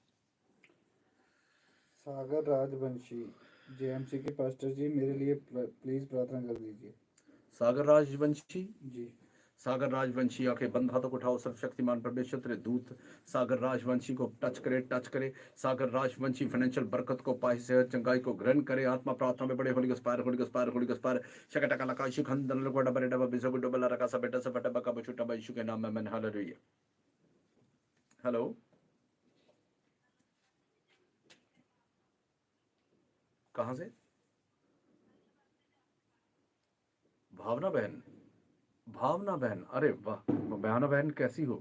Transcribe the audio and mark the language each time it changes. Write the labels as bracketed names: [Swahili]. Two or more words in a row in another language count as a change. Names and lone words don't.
[Hindi] सागर राजवंशी, जेएमसी के पास्टर जी, मेरे लिए प्लीज प्रार्थना कर दीजिए। सागर राजवंशी, जी। सागर राजवंशी आंखें बंद, हाथों को उठाओ। सर्वशक्तिमान परमेश्वर तेरे दूत सागर राजवंशी को टच करे। सागर राजवंशी फाइनेंशियल बरकत को पाए, सेहत चंगाई को ग्रहण करे। आत्मा प्रार्थना में बड़े [English] holy ghost fire, holy ghost fire, holy ghost fire, शकटका लका शिखंदन लगोड़ा बरे डबा बिसो गुडो बला रका सा बेटा सा फटा बका बछुटा बा। [Hindi] यीशु के नाम में मैंने हालेलुया। हेलो, कहां से? भावना बहन, भावना बहन, अरे वाह, भावना बहन कैसी हो?